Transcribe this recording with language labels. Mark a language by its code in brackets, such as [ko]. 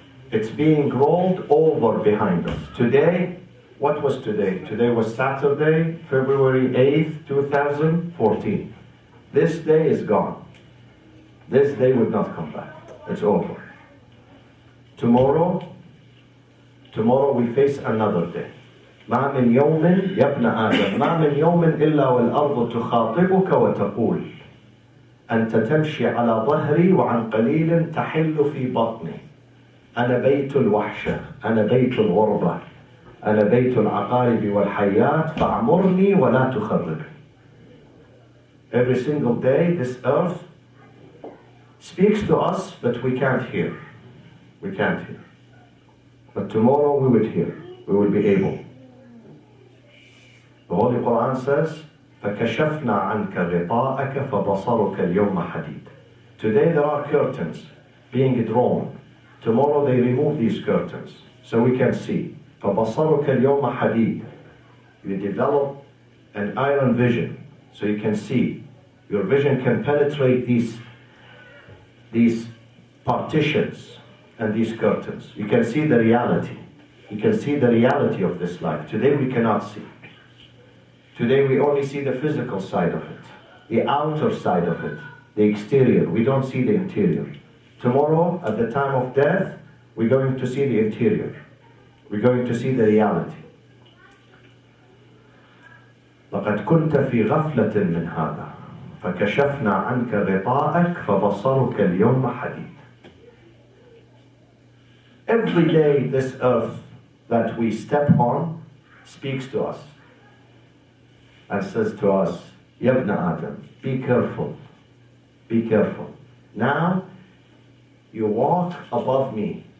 [en] It's being rolled over behind us. Today, what was today? Today was Saturday, February 8th, 2014. This day is gone. This day would not come back. It's over. Tomorrow we face another day. [ar] ما من يوم يا ابن آدم ما من يوم إلا والأرض تخاطبك وتقول أنت تمشي على ظهري وعن قليل تحل في بطني أنا بيت الوحشة أنا بيت الغربة أنا بيت العقارب والحيات فاعمرني ولا تخربني. [en] Every single day this earth speaks to us, but we can't hear. We can't hear. But tomorrow we will hear. We will be able. The Holy Quran says, [ar] فَكَشَفْنَا عَنْكَ غِطَاءَكَ فَبَصَرُكَ الْيَوْمَ حَدِيدٌ. [en] Today there are curtains being drawn. Tomorrow they remove these curtains so we can see. [ar] فَبَصَرُكَ الْيَوْمَ حَدِيدٌ. [en] You develop an iron vision so you can see. Your vision can penetrate these partitions and these curtains. You can see the reality. You can see the reality of this life. Today we cannot see. Today we only see the physical side of it, the outer side of it, the exterior. We don't see the interior. Tomorrow, at the time of death, we're going to see the interior. We're going to see the reality. [ar] لقد كنت في غفلة من هذا فكشفنا عنك غطاءك فبصرك اليوم حديد. [en] Every day this earth that we step on speaks to us and says to us, [ar] Ya ibn Adam, [en] be careful, be careful. Now you walk above me.